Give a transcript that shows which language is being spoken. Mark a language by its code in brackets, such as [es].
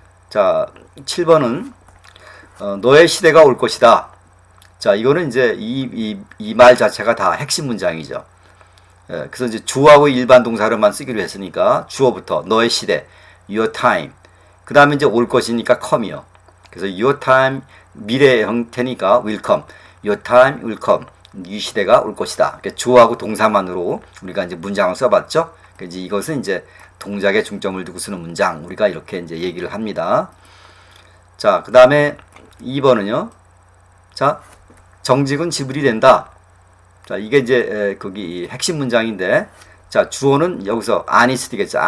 [ko] 자, 7번은 너의 시대가 올 것이다. 자, 이거는 이제 이 말 자체가 다 핵심 문장이죠. 그래서 이제 주어하고 일반 동사로만 쓰기로 했으니까 주어부터 너의 시대, [en] your time. [ko] 그 다음에 이제 올 것이니까 come이요. 그래서 [en] your time [ko] 미래 형태니까 [en] will come. your time will come. [ko] 이 시대가 올 것이다. 그러니까 주어하고 동사만으로 우리가 이제 문장을 써봤죠. 그러니까 이제 이것은 이제 동작에 중점을 두고 쓰는 문장. 우리가 이렇게 이제 얘기를 합니다. 자, 그 다음에 2번은요. 자, 정직은 지불이 된다. 자, 이게 이제 거기 핵심 문장인데, 자, 주어는 여기서 honest겠죠.